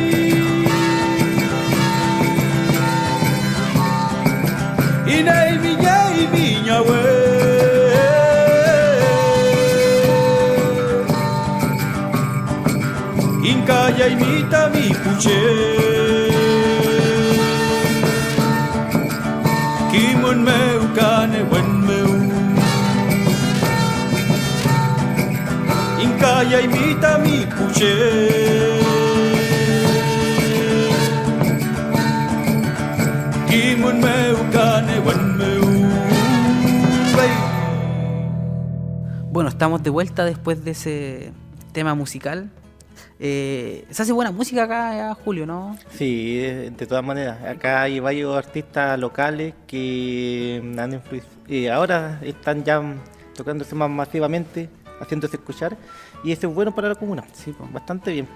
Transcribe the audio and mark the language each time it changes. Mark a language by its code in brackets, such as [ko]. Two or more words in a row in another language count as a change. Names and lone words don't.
[arn] Inai mi yai mi nyawe Inkaya imita mi puche Kimon meu kane wen meu Inkaya imita mi puche Kimon meu kane wen meu [es] Bueno, estamos de vuelta después de ese tema musical. Se hace buena música acá, Julio, ¿no? Sí, de todas maneras. Acá hay varios artistas locales que han ahora están ya tocándose más masivamente, haciéndose escuchar, y eso es bueno para la comuna.